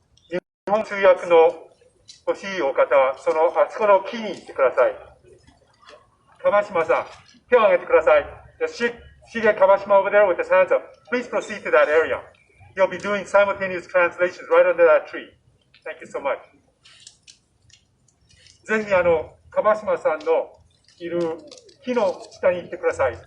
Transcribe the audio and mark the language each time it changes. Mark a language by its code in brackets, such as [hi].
[ja] 日本通訳の欲しいお方は、あそこの木に行ってください。川島さん、手を挙げてください。 [en] Shige Kawashima over there with his hands up. Please proceed to that area. You'll be doing simultaneous translations right under that tree. Thank you so much. [ja] ぜひ川島さんのいる木の下に行ってください。